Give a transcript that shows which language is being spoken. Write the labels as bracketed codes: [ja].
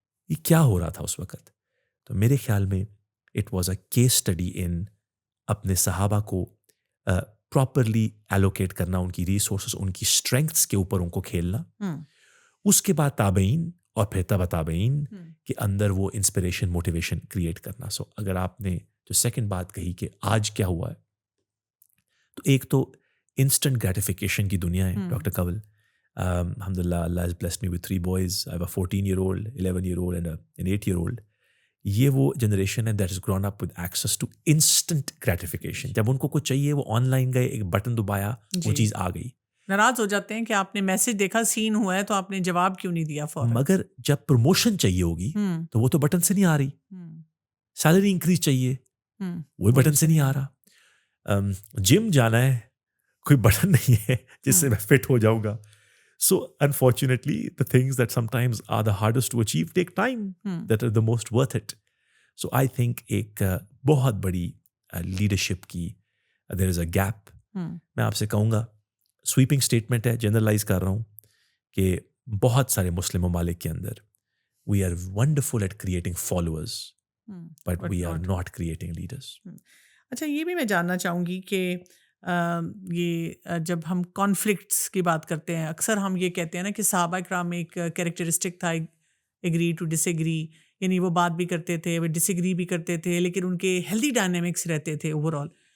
[ur] یہ کیا ہو رہا تھا اس وقت؟ تو میرے خیال میں [en] it was a case study ان [ur] اپنے صحابہ کو پراپرلی ایلوکیٹ کرنا, ان کی ریسورسز, ان کی اسٹرینگتھس کے اوپر ان کو کھیلنا. اس کے بعد تابعین اور پھر تبع تابعین کے اندر وہ انسپریشن, موٹیویشن کریٹ کرنا. سو اگر آپ نے جو سیکنڈ بات کہی کہ آج کیا ہوا ہے, تو ایک تو انسٹنٹ گریٹیفیکیشن کی دنیا ہے ڈاکٹر کنول. [en] الحمدللہ, Allah has blessed me with 3 boys. I have a 14-year-old, 11-year-old and an 8-year-old. [ur] یہ وہ جنریشن ہے [en] that has grown up with access to instant gratification. [ur] جب ان کو کچھ چاہیے وہ آن لائن گئے, ایک بٹن دبایا, وہ چیز آ گئی. ناراض ہو جاتے ہیں کہ آپ نے میسج دیکھا, سین ہوا ہے, تو آپ نے جواب کیوں نہیں دیا فوراً. مگر جب پروموشن چاہیے ہوگی تو وہ تو بٹن سے نہیں آ رہی. سیلری انکریز چاہیے, وہ بٹن سے نہیں آ رہا. جم جانا ہے, کوئی بٹن نہیں ہے جس سے میں فٹ ہو جاؤں گا. [en] So unfortunately, the things that sometimes are the hardest to achieve take time, that are the most worth it. So I think [ur] ایک بہت بڑی لیڈرشپ کی [en] there is a gap. [ur] میں آپ سے کہوں گا, سویپنگ اسٹیٹمنٹ ہے, جنرلائز کر رہا ہوں, کہ بہت سارے مسلم ممالک کے اندر [en] we are wonderful at creating followers, but we are not creating leaders. [ur] اچھا, یہ بھی میں جاننا چاہوں گی کہ یہ جب ہم کانفلکٹس کی بات کرتے ہیں, اکثر ہم یہ کہتے ہیں نا کہ صحابہ کرام میں ایک کیریکٹرسٹک تھا, [en] agree to disagree, [ur] یعنی وہ بات بھی کرتے تھے, وہ ڈس ایگری بھی کرتے تھے, لیکن ان کے ہیلدی ڈائنامکس رہتے تھے اوور آل.